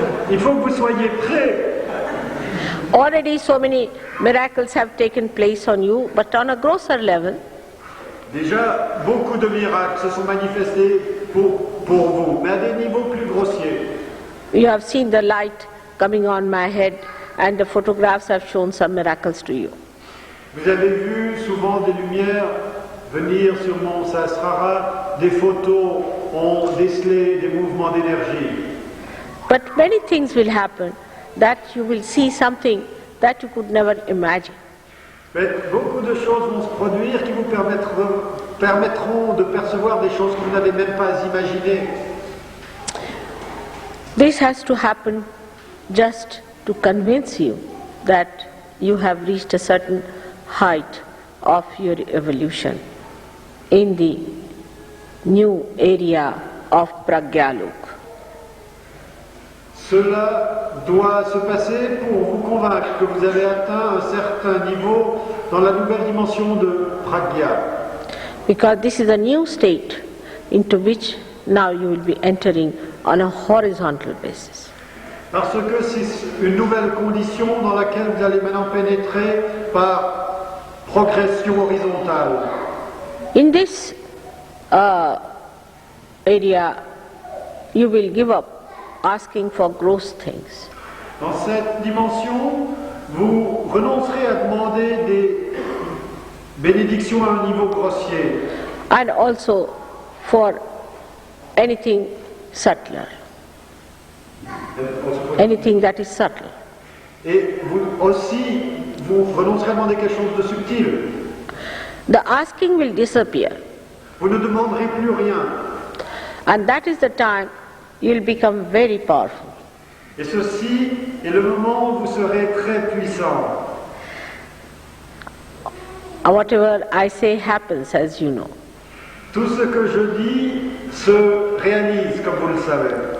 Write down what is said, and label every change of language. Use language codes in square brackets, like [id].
[fr] Il faut que vous soyez prêts. [en] Already so many miracles have taken place on you, but on a grosser level. [fr] Déjà, beaucoup de miracles se sont manifestés pour vous, mais à des niveaux plus grossiers. [en] You have seen the light coming on my head, and the photographs have shown some miracles to you. [fr] Vous avez vu souvent des lumières venir sur mon Sahasrara, des photos ont décelé des mouvements d'énergie. [en] But many things will happen that you will see something that you could never imagine. [fr] Mais beaucoup de choses vont se produire qui vous permettront de percevoir des choses que vous n'avez même pas imaginées. [en] This has to happen just to convince you that you have reached a certain height of your evolution in the new area of Pragyalok. [fr] Cela doit se passer pour vous convaincre que vous avez atteint un certain niveau dans la nouvelle dimension de Pragya. [en] Because this is a new state into which now you will be entering on a horizontal basis. [fr] Parce que c'est une nouvelle condition dans laquelle vous allez maintenant pénétrer par progression horizontale. [en] In this area, you will give up asking for gross things. [fr] Dans cette dimension, vous renoncerez à demander des bénédictions à un niveau grossier. [en] And also for anything subtler. Anything that is subtle. [fr] Et vous aussi, vous renoncerez à demander quelque chose de subtil. [en] The asking will disappear. [fr] Vous ne demanderez plus rien. [en] And that is the time you will become very powerful. [fr] Et ceci est le moment où vous serez très puissant. [en] Whatever I say happens, as you know. [fr] Tout ce que je dis se réalise, comme vous le savez.